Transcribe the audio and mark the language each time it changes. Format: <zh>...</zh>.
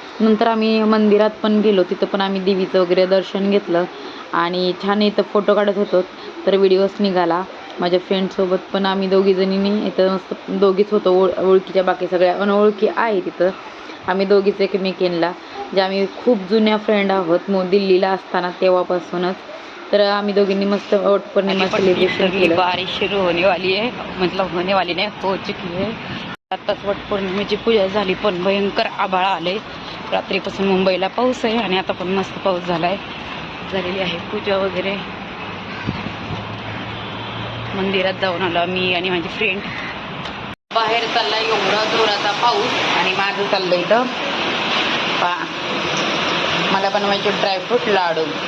<mr>नंतर आम्ही मंदिरात पण गेलो, तिथं पण आम्ही देवीचं वगैरे दर्शन घेतलं आणि छान इथं फोटो काढत होतो. तर व्हिडिओच निघाला. माझ्या फ्रेंडसोबत पण आम्ही दोघीजणींनी इथं मस्त दोघीच होतो, ओळखीच्या. बाकी सगळ्या अनोळखी आहे तिथं. आम्ही दोघीच एकमेकींना, जे आम्ही खूप जुन्या फ्रेंड आहोत दिल्लीला असताना तेव्हापासूनच. तर आम्ही दोघींनी मस्त वटपौर्णिमा सेलिब्रेशन केलं.</mr> <hi>बारिश शुरू होने वाली है, मतलब होने वाली नाही, हो चुकी है.</hi> <mr>आताच वटपौर्णिमेची पूजा झाली, पण भयंकर आभाळ आले. रात्रीपासून मुंबईला पाऊस आहे आणि आता पण मस्त पाऊस झालाय. झालेली आहे पूजा वगैरे. मंदिरात जाऊन आलो मी आणि माझी फ्रेंड. बाहेर चाललाय एवढा जोराचा पाऊस आणि माझं चाललंय इथं मला बनवायचे ड्रायफ्रूट लाडू.</mr>